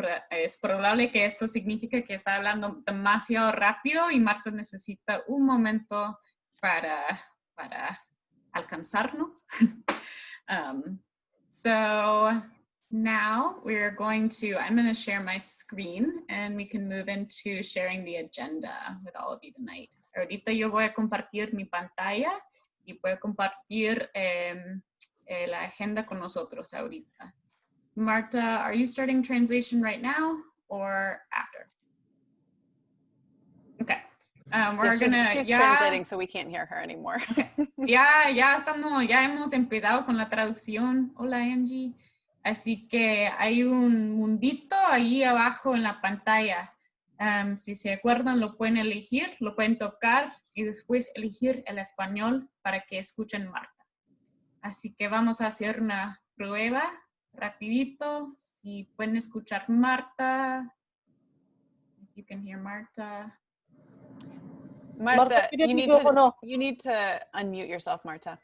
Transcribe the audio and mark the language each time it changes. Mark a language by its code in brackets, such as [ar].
[es] Es probable que esto signifique que está hablando demasiado rápido y Marta necesita un momento para alcanzarnos. [en] So now I'm going to share my screen and we can move into sharing the agenda with all of you tonight. [es] Ahorita yo voy a compartir mi pantalla y voy a compartir la agenda con nosotros ahorita. [en] Marta, are you starting translation right now or after? Okay. She's translating, so we can't hear her anymore. Okay. [es] Ya hemos empezado con la traducción. Hola, Angie. Así que hay un mundito ahí abajo en la pantalla. Si se acuerdan, lo pueden elegir, lo pueden tocar y después elegir el español para que escuchen Marta. Así que vamos a hacer una prueba rapidito. Si pueden escuchar Marta. [en] If you can hear Marta. Marta, you need to unmute yourself, Marta.